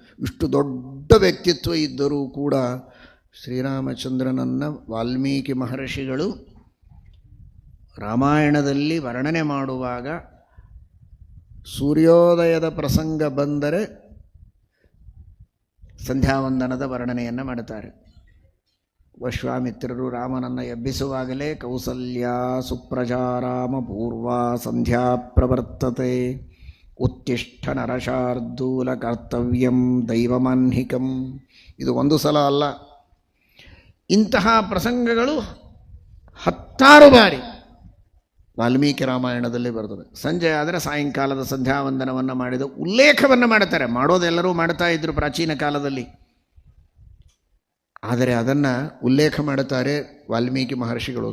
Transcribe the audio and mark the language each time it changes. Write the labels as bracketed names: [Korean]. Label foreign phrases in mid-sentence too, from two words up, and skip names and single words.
[Kannada] ಇಷ್ಟು ದೊಡ್ಡ ವ್ಯಕ್ತಿತ್ವ ಇದ್ದರೂ ಕೂಡ ಶ್ರೀರಾಮಚಂದ್ರನನ್ನು ವಾಲ್ಮೀಕಿ ಮಹರ್ಷಿಗಳು ರಾಮಾಯಣದಲ್ಲಿ ವರ್ಣನೆ ಮಾಡುವಾಗ ಸೂರ್ಯೋದಯದ ಪ್ರಸಂಗ ಬಂದರೆ ಸಂಧ್ಯಾವಂದನದ ವರ್ಣನೆಯನ್ನು ಮಾಡುತ್ತಾರೆ. ವಿಶ್ವಾಮಿತ್ರರು ರಾಮನನ್ನು ಎಬ್ಬಿಸುವಾಗಲೇ [Sanskrit] ಕೌಸಲ್ಯ ಸುಪ್ರಜಾ ರಾಮ ಪೂರ್ವ ಸಂಧ್ಯಾ ಪ್ರವರ್ತತೆ ಉತ್ತಿಷ್ಠ ನರಶಾರ್ದೂಲ ಕರ್ತವ್ಯಂ ದೈವಮಾನ್ಹಿಕಂ. [Kannada] ಇದು ಒಂದು ಸಲ ಅಲ್ಲ, ಇಂತಹ ಪ್ರಸಂಗಗಳು 10 ಬಾರಿ ವಾಲ್ಮೀಕಿ ರಾಮಾಯಣದಲ್ಲಿ ಬರ್ತದೆ. ಸಂಜೆ ಆದರೆ ಸಾಯಂಕಾಲದ ಸಂಧ್ಯಾವಂದನವನ್ನು ಮಾಡಿದ ಉಲ್ಲೇಖವನ್ನು ಮಾಡುತ್ತಾರೆ. ಮಾಡೋದೆಲ್ಲರೂ ಮಾಡ್ತಾ ಇದ್ದರು ಪ್ರಾಚೀನ ಕಾಲದಲ್ಲಿ, ಆದರೆ ಅದನ್ನು ಉಲ್ಲೇಖ ಮಾಡುತ್ತಾರೆ ವಾಲ್ಮೀಕಿ ಮಹರ್ಷಿಗಳು.